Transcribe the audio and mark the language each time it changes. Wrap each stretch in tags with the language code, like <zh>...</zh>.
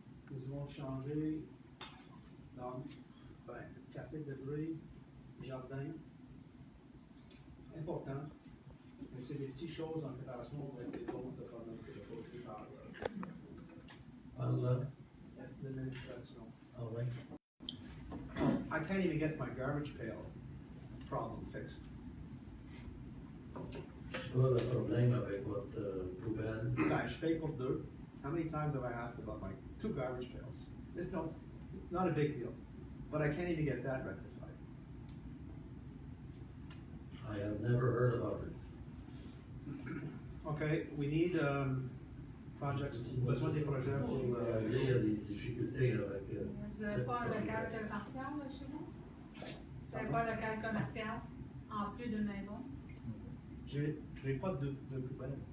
<fr>nous allons changer dans café de bruit, jardin. Important, mais c'est des petites choses en préparation avec les autres problèmes que j'ai posés par l'administration. Ah ouais.</fr> <en>I can't even get my garbage pail problem fixed.</en> <fr>C'est pas le problème avec votre poubelle. Ben, je paye pour deux.</fr> <en>How many times have I asked about my 2 garbage pails? It's not a big deal, but I can't even get that rectified. I have never heard about it. Okay, we need projects,</en> <fr>besoin des projets pour Il y a des difficultés avec Vous n'avez pas un local commercial là, chez vous? Vous n'avez pas un local commercial en plus d'une maison? J'ai pas de poubelle.</fr>